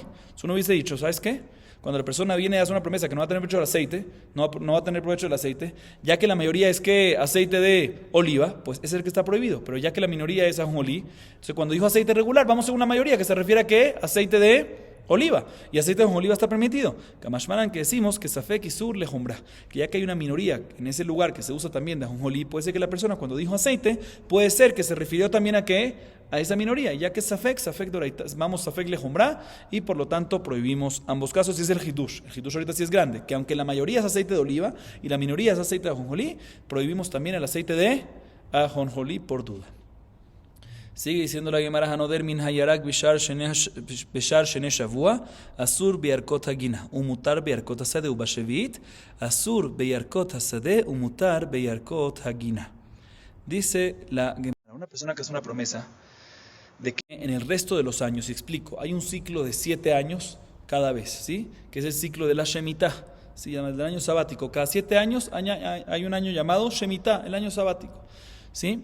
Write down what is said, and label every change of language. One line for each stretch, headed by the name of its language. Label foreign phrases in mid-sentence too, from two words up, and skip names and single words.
Spanish: Si uno hubiese dicho, ¿sabes qué? Cuando la persona viene y hace una promesa que no va a tener provecho del aceite, no va a tener provecho del aceite, ya que la mayoría es que aceite de oliva, pues es el que está prohibido. Pero ya que la minoría es ajonjolí, entonces cuando dijo aceite regular, vamos a una mayoría que se refiere a ¿qué? Aceite de oliva. Y aceite de oliva está permitido. Kamashmanan, que decimos que
Hebrew: ספק איסורא לחומרא,
Spanish: que ya que hay una minoría en ese lugar que se usa también de ajonjolí, puede ser que la persona cuando dijo aceite, puede ser que se refirió también a ¿qué? A esa minoría, ya que es
Hebrew: ספק דאורייתא,
Spanish: vamos
Hebrew: ספק לחומרא,
Spanish: y por lo tanto prohibimos ambos casos. Y es el hidush. El hidush ahorita sí es grande, que aunque la mayoría es aceite de oliva y la minoría es aceite de ajonjolí, prohibimos también el aceite de ajonjolí por duda. Sigue diciendo la Gemara,
Hebrew: הנודר מן הירק בשאר שני שבוע, אסור בירקות הגינה, ומותר בירקות השדה ובשביעית, אסור בירקות השדה ומותר בירקות הגינה.
Spanish: Dice la Gemara, una persona que hace una promesa de que en el resto de los años, y explico, hay un ciclo de 7 años cada vez, ¿sí? Que es el ciclo de la Shemitah, ¿sí? Del año sabático. Cada 7 años hay un año llamado Shemitah, el año sabático, ¿sí?